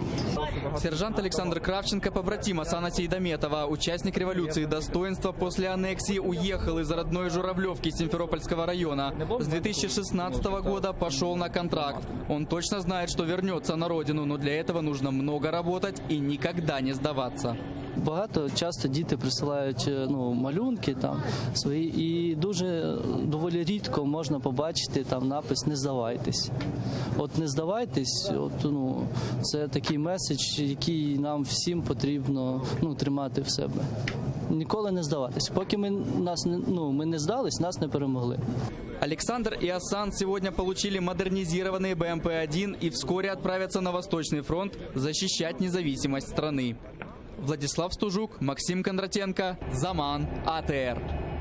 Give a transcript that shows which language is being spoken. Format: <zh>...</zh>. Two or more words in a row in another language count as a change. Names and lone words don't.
<ru>Сержант Александр Кравченко, побратим Асана Сейдаметова, участник революции достоинства, после аннексии уехал из родной Журавлевки Симферопольского района. С 2016 года пошел на контракт. Он точно знает, что вернется на родину, но для этого нужно много работать и никогда не сдаваться.</ru> <uk>Часто діти присилають малюнки там свої, і доволі рідко можна побачити там напис «Не здавайтесь». От не здавайтесь, це такий меседж, який нам всім потрібно тримати в себе. Ніколи не здаватись. Поки ми не здались, нас не перемогли.</uk> <ru>Александр и Асан сегодня получили модернизированные БМП-1 и вскоре отправятся на Восточный фронт защищать независимость страны. Владислав Стужук, Максим Кондратенко, Заман, АТР.</ru>